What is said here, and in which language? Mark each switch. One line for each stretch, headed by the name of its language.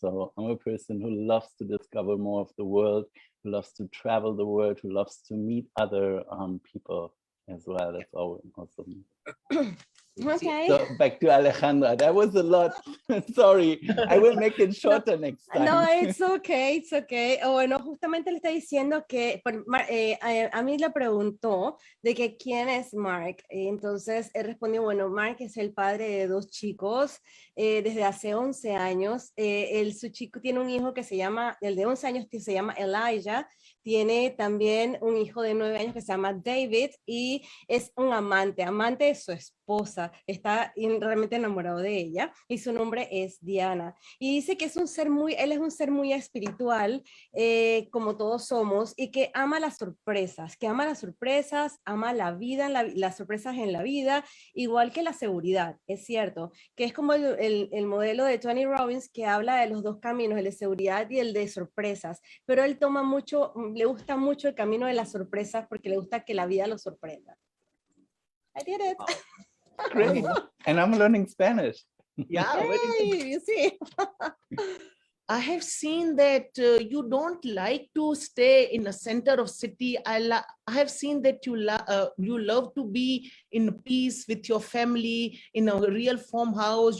English: So I'm a person who loves to discover more of the world, who loves to travel the world, who loves to meet other people as well. That's all awesome. Okay. So back to Alejandra. That was a lot. Sorry, I will make it shorter next time. No, it's okay, it's okay.
Spanish: Bueno, justamente le está diciendo que a mí le preguntó de que quién es Marc. Entonces él respondió, bueno, Marc es el padre de dos chicos desde hace 11 años. Su chico tiene un hijo que se llama, el de 11 años que se llama Elijah. Tiene también un hijo de 9 años que se llama David y es un amante de su esposa. Está realmente enamorado de ella y su nombre es Diana. Y dice que es un ser él es un ser muy espiritual, como todos somos, y que ama las sorpresas, ama la vida, las sorpresas en la vida, igual que la seguridad, es cierto, que es como el modelo de Tony Robbins que habla de los dos caminos, el de seguridad y el de sorpresas, pero él le gusta mucho el camino de las sorpresas porque le gusta que la vida lo sorprenda.
English: I did it. Great. And I'm learning Spanish. Yeah, Yay, you see. I have seen that you don't like to stay in the center of city. I have seen that you love to be in peace with your family in a real farmhouse.